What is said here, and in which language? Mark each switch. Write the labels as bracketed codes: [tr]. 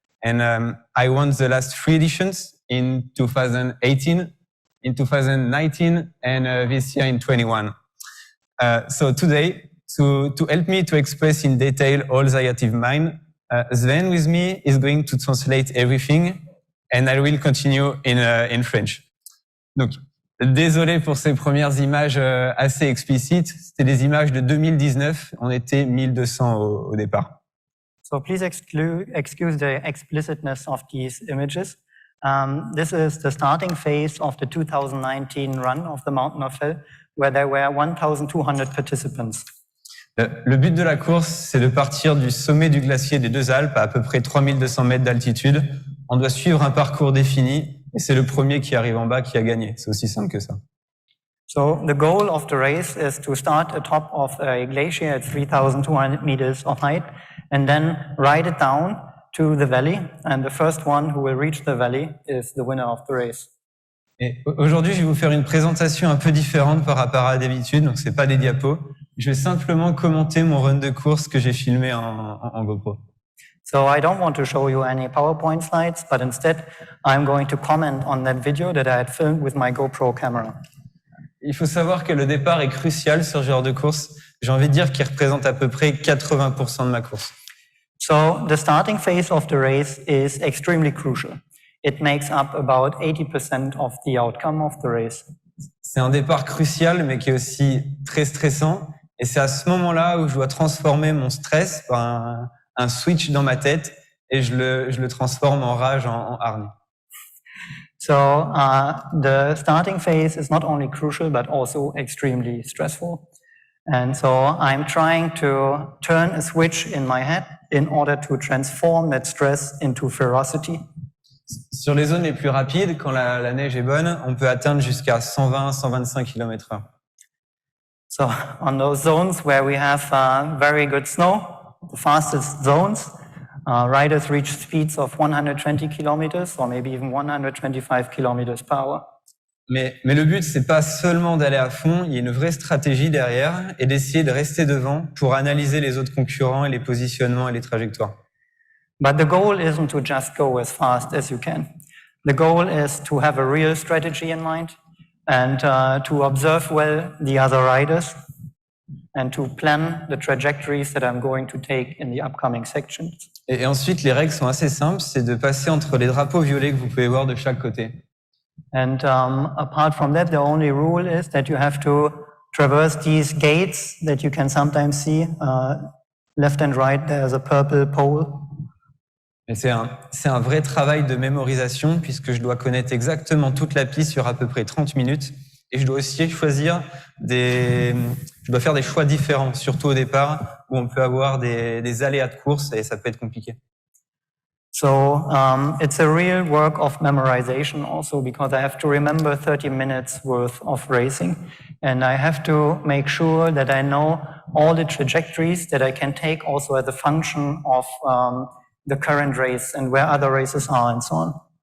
[en] And I won the last 3 editions in 2018, in 2019, and this year in 21. So today, to help me to express in detail all that I have in mind, Sven with me is going to translate everything, and I will continue in French. [fr] Donc, désolé pour ces premières images assez explicites. C'était des images de 2019. On était 1200 au départ. [en] So please excuse the explicitness of these images. This is the starting phase of the 2019 run of the Mountain of Hell, where there were 1,200 participants. [fr] Le but de la course, c'est de partir du sommet du glacier des Deux Alpes, à peu près 3200 mètres d'altitude. On doit suivre un parcours défini. Et c'est le premier qui arrive en bas qui a gagné. C'est aussi simple que ça. [en] So the goal of the race is to start atop of a glacier at 3,200 meters of height and then ride it down to the valley. And the first one who will reach the valley is the winner of the race. [fr] Et aujourd'hui, je vais vous faire une présentation un peu différente par rapport à d'habitude. Donc, c'est pas des diapos. Je vais simplement commenter mon run de course que j'ai filmé en GoPro. [en] So I don't want to show you any PowerPoint slides, but instead I'm going to comment on that video that I had filmed with my GoPro camera. [fr] Il faut savoir que le départ est crucial sur ce genre de course. J'ai envie de dire qu'il représente à peu près 80% de ma course. [en] So the starting phase of the race is extremely crucial. It makes up about 80% of the outcome of the race. [fr] C'est un départ crucial, mais qui est aussi très stressant. Et c'est à ce moment-là où je dois transformer mon stress par un switch dans ma tête et je le transforme en rage, en hargne. [en] So the starting phase is not only crucial but also extremely stressful. And so I'm trying to turn a switch in my head in order to transform that stress into ferocity. [fr] Sur les zones les plus rapides, quand la neige est bonne, on peut atteindre jusqu'à 120-125 km/h. [en] So on those zones where we have very good snow, the fastest zones, riders reach speeds of 120 kilometers or maybe even 125 kilometers per hour. [fr] Mais le but, c'est pas seulement d'aller à fond, il y a une vraie stratégie derrière et d'essayer de rester devant pour analyser les autres concurrents et les positionnements et les trajectoires. [en] But the goal isn't to just go as fast as you can. The goal is to have a real strategy in mind and to observe well the other riders and to plan the trajectories that I'm going to take in the upcoming sections. [fr] Et ensuite, les règles sont assez simples, c'est de passer entre les drapeaux violets que vous pouvez voir de chaque côté. [en] And apart from that, the only rule is that you have to traverse these gates that you can sometimes see. Left and right, there's a purple pole. [fr] Et c'est un vrai travail de mémorisation puisque je dois connaître exactement toute la piste sur à peu près 30 minutes. Et je dois aussi choisir je dois faire des choix différents, surtout au départ, où on peut avoir des aléas de course et ça peut être compliqué. [en] So it's a real work of memorization also, because I have to remember 30 minutes worth of racing, and I have to make sure that I know all the trajectories that I can take also as a function of the current race and where other races are and so on.